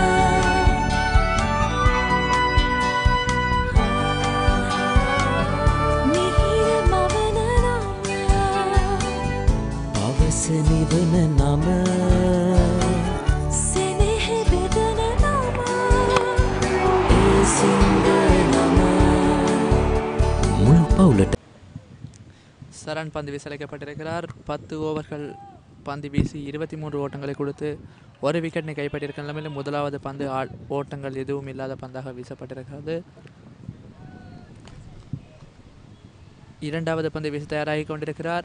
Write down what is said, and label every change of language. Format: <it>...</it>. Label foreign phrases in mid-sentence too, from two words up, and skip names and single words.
<si>මිහිර මවන නම පවස නිවන නම සෙනෙහ බෙදන නම එය සිංහ නම මුළු පවුලට</si> <ta>சரண் பந்து வீசலைக்கப்பட்டிருக்கிறார். 10 ஓவர்கள் பந்து வீசி 23 ஓட்டங்களை கொடுத்து ஒரு விக்கெட்டை கைப்பற்றியிருக்க நிலைமையில் முதலாவது பந்து ஓட்டங்கள் எதுவும் இல்லாத பந்தாக வீசப்பட்டிருக்கிறது. இரண்டாவது பந்து வீச தயாராகி கொண்டிருக்கிறார்.</ta>